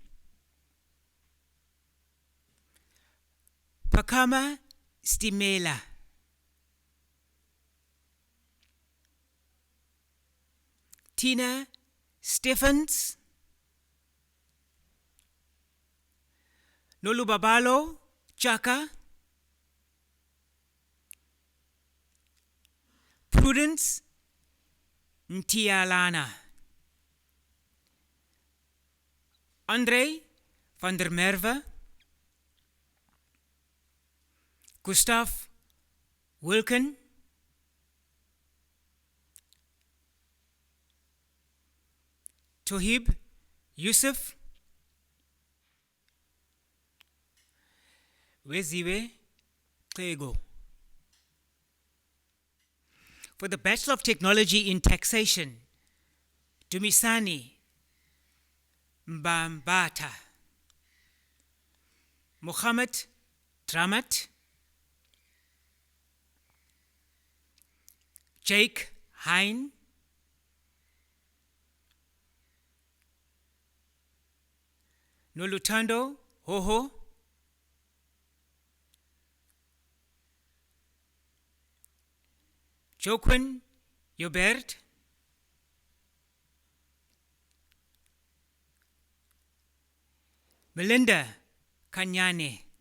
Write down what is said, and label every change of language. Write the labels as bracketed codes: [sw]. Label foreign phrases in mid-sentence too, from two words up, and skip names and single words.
[en] Pakama Stimela, Tina Stephens, Nolubabalo Chaka, Prudence Ntialana, André van der Merwe, Gustav Wilken, Tohib Yusuf, Weziwe Xego. For the Bachelor of Technology in Taxation, Dumisani Mbambata, Mohammed Dramat, Jake Hein, Nolutando, Hoho, Joquin, Jobert, Melinda, Kanyane,